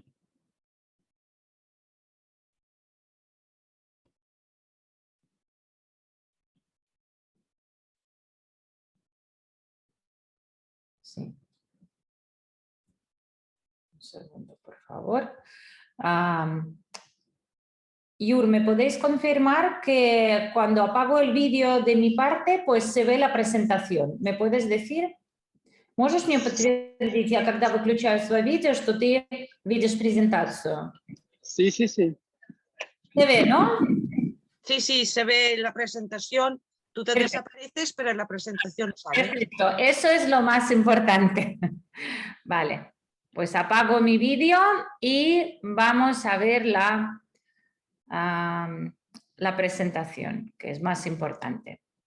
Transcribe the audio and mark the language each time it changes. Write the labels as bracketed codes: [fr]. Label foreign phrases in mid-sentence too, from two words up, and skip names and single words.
[es] Sí. Un segundo, por favor. Yur, ¿me podéis confirmar que cuando apago el vídeo de mi parte, pues se ve la presentación? ¿Me puedes decir? [ru] Можешь мне подтвердить, я когда выключаю свое видео, что ты видишь презентацию? [es] Sí, sí, sí. Se ve, ¿no? Sí, sí, se ve la presentación. Tú te desapareces, pero en la presentación sale. Perfecto, eso es lo más importante. Vale, pues apago mi vídeo y vamos a ver la presentación, que es más importante.